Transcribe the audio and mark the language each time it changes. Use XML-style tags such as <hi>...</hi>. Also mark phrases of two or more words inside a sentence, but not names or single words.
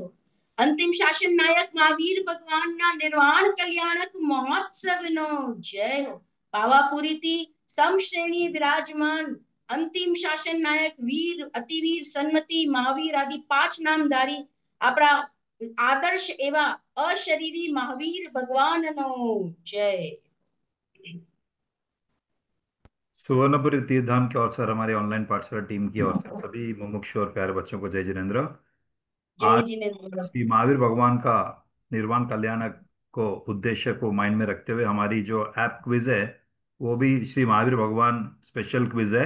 <gu>અંતિમ શાસન નાયક મહાવીર ભગવાનના નિર્વાણ કલ્યાણક મહોત્સવનો જય હો. પાવાપુરી થી સમશ્રેણી વિરાજમાન અંતિમ શાસન નાયક વીર અતિવીર સન્મતિ મહાવીર આદિ 5 નામધારી આપણા આદર્શ એવં અશરીરી મહાવીર ભગવાનનો જય.</gu> <hi>सुवर्णपुरी तीर्थधाम की ओर से और हमारे ऑनलाइन पाठशाला टीम की ओर से सभी मुमुक्षु और प्यारे बच्चों को जय जिनेन्द्र. जय आज जिनेन्द्र. श्री महावीर भगवान का निर्वाण कल्याण को उद्देश्य को माइंड में रखते हुए हमारी जो</hi> <en>app quiz</en> <hi>है वो भी श्री महावीर भगवान</hi> <en>special quiz</en> <hi>है.</hi>